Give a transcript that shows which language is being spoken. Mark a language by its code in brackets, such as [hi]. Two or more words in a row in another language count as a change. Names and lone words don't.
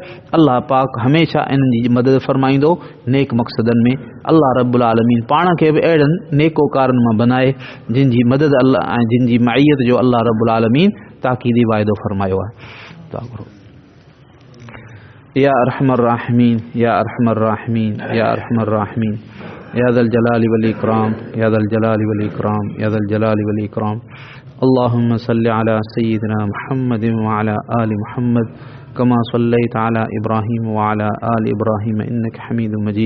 [sd] अल्लाह पाक हमेशह इन्हनि जी मदद फरमाईंदो नेक मक़सदनि में। [ar] الله رب العالمين [sd] पाण खे बि अहिड़नि नेकोकारनि मां बनाए जिन जी मदद अल्लाह ऐं जिन जी मईयत जो [ar] الله رب العالمين [sd] ताक़ीदी वाइदो फरमायो आहे। [ar] يا أرحم الراحمين يا أرحم الراحمين يا أرحم الراحمين يا ذا الجلال والإكرام يا ذا الجلال والإكرام يا ذا الجلال والإكرام. اللهم صل على سيدنا محمد وعلى آل محمد كما صليت على إبراهيم وعلى آل إبراهيم إنك حميد مجيد.